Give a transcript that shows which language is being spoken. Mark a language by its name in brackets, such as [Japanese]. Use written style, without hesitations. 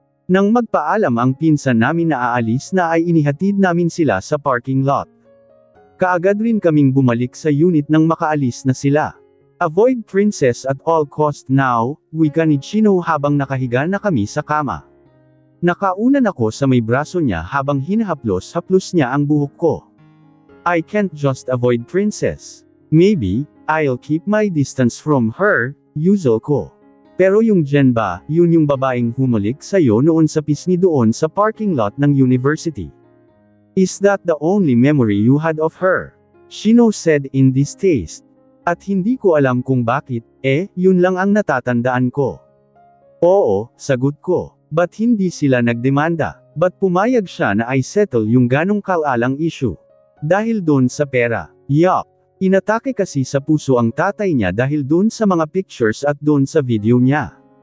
[Filipino] Nang magpaalam ang pinsan namin na aalis na ay inihatid namin sila sa parking lot. Kaagad rin kaming bumalik sa unit nang makaalis na sila. [English] Avoid Princess at all cost now, [Filipino] wika ni Chino habang nakahiga na kami sa kama. Nakaunan ako sa may braso niya habang hinahaplos-haplos niya ang buhok ko. [English] I can't just avoid Princess. Maybe, I'll keep my distance from her, usual ko. [Filipino] Pero yung Jen ba, yun yung babaeng humulik sa'yo noon sa pisngi doon sa parking lot ng university. [English] Is that the only memory you had of her? Chino said in distaste. [Filipino] At hindi ko alam kung bakit, yun lang ang natatandaan ko. Oo, sagot ko. Ba't hindi sila nagdemanda? Ba't pumayag siya na [English] I settle [Filipino] yung ganong kaalang issue? Dahil doon sa pera. Yup. Inatake kasi sa puso ang tatay niya dahil doon sa mga pictures at doon sa video niya.